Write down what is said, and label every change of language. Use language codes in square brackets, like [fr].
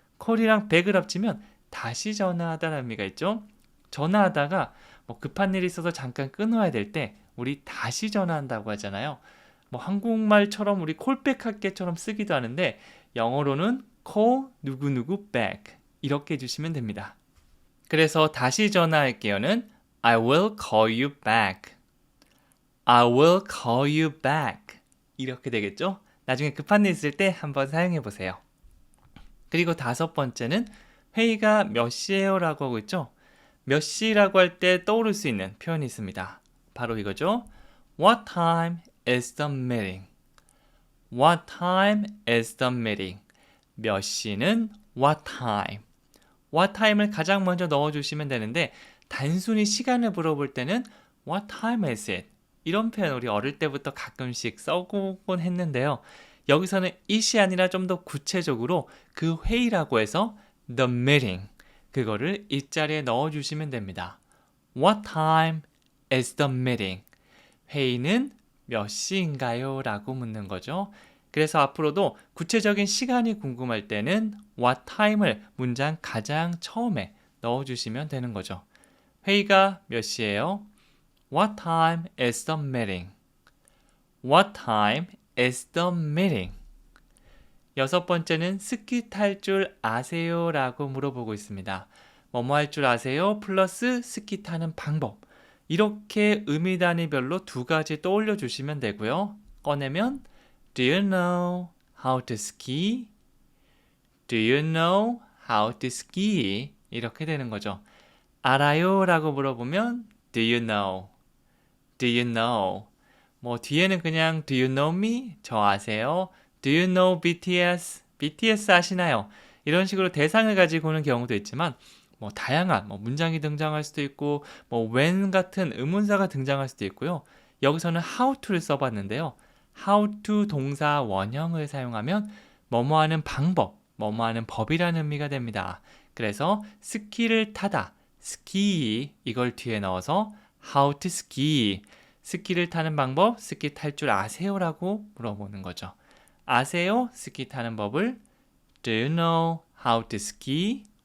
[ko] call이랑 back을 합치면 다시 전화하다라는 의미가 있죠. 전화하다가 뭐 급한 일이 있어서 잠깐 끊어야 될 때 우리 다시 전화한다고 하잖아요. 뭐 한국말처럼 우리 콜백 할게처럼 쓰기도 하는데 영어로는 call 누구누구 back 이렇게 해주시면 됩니다. 그래서 다시 전화할게요는 I will call you back. [en] I will call you back. 이렇게 되겠죠? [ko] 나중에 급한 일 있을 때 한번 사용해 보세요. 그리고 5번째는 회의가 몇 시에요? 라고 하고 있죠? 몇 시라고 할 때 떠오를 수 있는 표현이 있습니다. 바로 이거죠. [en] What time is the meeting? What time is the meeting? [ko] 몇 시는 what time? What time을 가장 먼저 넣어주시면 되는데 단순히 시간을 물어볼 때는 What time is it? 이런 표현 우리 어릴 때부터 가끔씩 써보곤 했는데요. 여기서는 it이 아니라 좀 더 구체적으로 그 회의라고 해서 the meeting 그거를 it자리에 넣어주시면 됩니다. [en] What time is the meeting? [ko] 회의는 몇 시인가요? 라고 묻는 거죠. 그래서 앞으로도 구체적인 시간이 궁금할 때는 what time을 문장 가장 처음에 넣어주시면 되는 거죠. 회의가 몇 시예요? [en] What time is the meeting? What time is the meeting? [ko] 6번째는 스키 탈 줄 아세요? 라고 물어보고 있습니다. 뭐뭐 할 줄 아세요? 플러스 스키 타는 방법. 이렇게 의미 단위별로 2가지 떠올려 주시면 되고요. [en] 꺼내면 Do you know how to ski? Do you know how to ski? 이렇게 되는 거죠. 알아요? 라고 물어보면 Do you know? Do you know? 뭐 뒤에는 그냥 Do you know me? [ko] 저 아세요? Do you know BTS? BTS 아시나요? 이런 식으로 대상을 가지고 오는 경우도 있지만 뭐 다양한 문장이 등장할 수도 있고 뭐 when 같은 의문사가 등장할 수도 있고요. 여기서는 how to를 써봤는데요. how to 동사 원형을 사용하면 뭐뭐 하는 방법, 뭐뭐 하는 법이라는 의미가 됩니다. 그래서 스키를 타다, ski 이걸 뒤에 넣어서 how to ski 스키를 타는 방법, 스키 탈 줄 아세요? 라고 물어보는 거죠. 아세요? [en] 스키 타는 법을 Do you know how to ski?